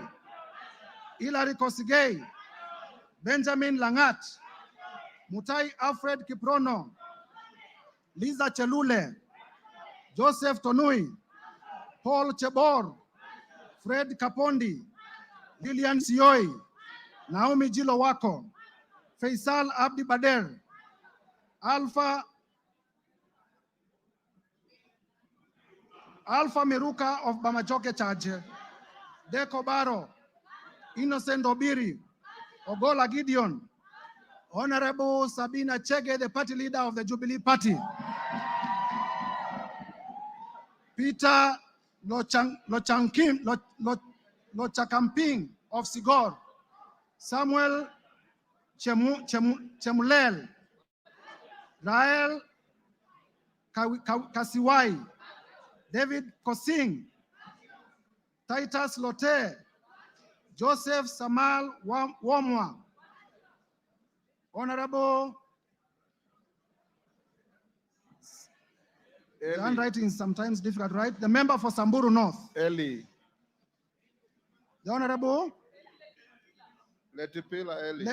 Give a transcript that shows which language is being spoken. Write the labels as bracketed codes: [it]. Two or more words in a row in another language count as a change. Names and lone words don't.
[en] Hilary Kosigei, Benjamin Langat, Mutai Alfred Kiprono, Liza Chelule, Joseph Tonui, Paul Chebor, Fred Kapondi, Lilian Sioi, Naomi Jilowako, Faisal Abdi Bader, Alpha Meruka of Bamachoke Charge, Deko Baro, Innocent Obiri, Ogola Gideon, Honorable Sabina Chege, the party leader of the Jubilee Party. Peter Lochakamping of Sigor. Samuel Chemulel. Rael Kasiwai. David Kosing. Titus Lote. Joseph Samal Wamwa. Honorable, the handwriting is sometimes difficult, right? The member for Samburu North. Eli. The Honorable Letipila Eli.